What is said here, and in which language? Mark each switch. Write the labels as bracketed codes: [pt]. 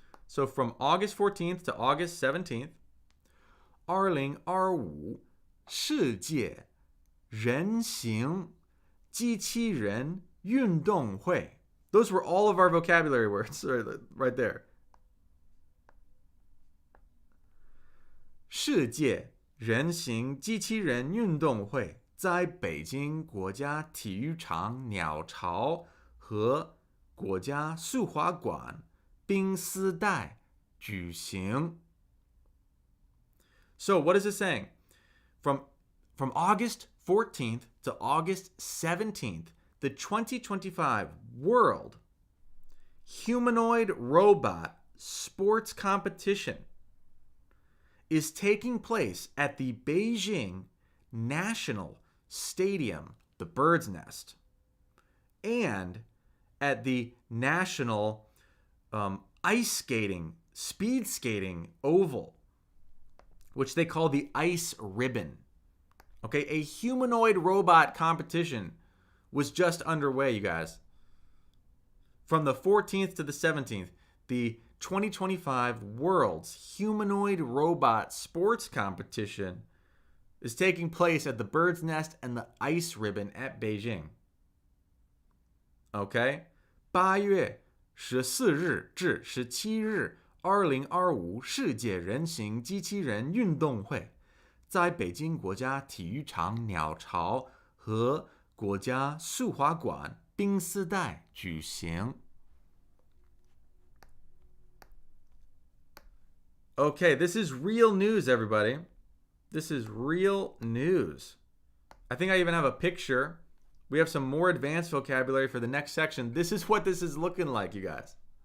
[en] So from August 14th to August 17th, 2025 [zh] 世界人形机器人运动会. [en] Those were all of our vocabulary words right there. [zh] 世界人形机器人运动会在北京国家体育场鸟巢和国家速滑馆冰丝带举行. [en] So what is it saying? From August 14th to August 17th, the 2025 World Humanoid Robot Sports Competition is taking place at the Beijing National Stadium, the Bird's Nest, and at the National Ice Skating, Speed Skating Oval, which they call the Ice Ribbon. Okay, a humanoid robot competition was just underway, you guys. From the 14th to the 17th, the 2025 World's Humanoid Robot Sports Competition is taking place at the Bird's Nest and the Ice Ribbon at Beijing. Okay? [zh] 8月14日至17日2025世界人形机器人运动会在北京国家体育场鸟巢和国家速滑馆冰丝带举行。 [en] Okay, this is real news, everybody. This is real news. I think I even have a picture. We have some more advanced vocabulary for the next section. This is what this is looking like, you guys.